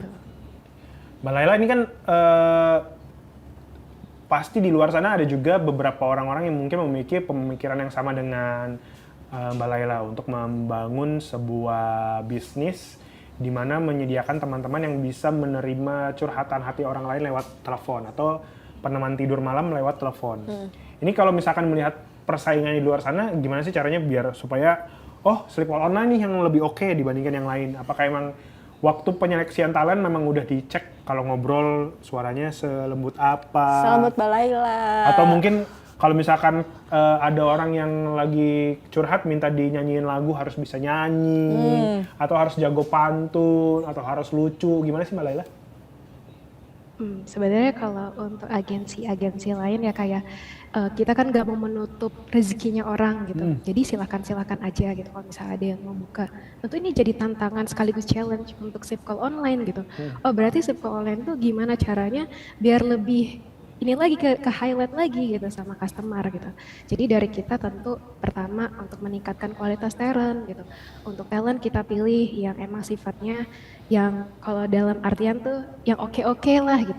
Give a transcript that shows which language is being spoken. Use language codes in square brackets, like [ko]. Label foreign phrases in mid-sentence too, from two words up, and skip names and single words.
[id] Mbak Laila ini kan pasti di luar sana ada juga beberapa orang-orang yang mungkin memiliki pemikiran yang sama dengan Mbak Laila untuk membangun sebuah bisnis di mana menyediakan teman-teman yang bisa menerima curhatan hati orang lain lewat telepon atau peneman tidur malam lewat telepon. Ini kalau misalkan melihat persaingan di luar sana, gimana sih caranya biar supaya sleep call online nih yang lebih oke dibandingkan yang lain? Apakah emang waktu penyeleksian talent memang udah dicek kalau ngobrol suaranya selembut apa? Selembut Mbak Laila. Atau mungkin kalau misalkan ada orang yang lagi curhat minta dinyanyiin lagu harus bisa nyanyi, atau harus jago pantun, atau harus lucu, gimana sih Mbak Laila? Sebenarnya kalau untuk agensi-agensi lain ya kayak kita kan nggak mau menutup rezekinya orang gitu. Jadi silakan aja gitu kalau misalnya ada yang mau buka. Tentu ini jadi tantangan sekaligus challenge untuk sleep call online gitu. Oh berarti sleep call online tuh gimana caranya biar lebih ini lagi ke highlight lagi gitu sama customer gitu. Jadi dari kita tentu pertama untuk meningkatkan kualitas talent gitu. Untuk talent kita pilih yang emang sifatnya yang kalau dalam artian tuh yang oke-oke lah gitu.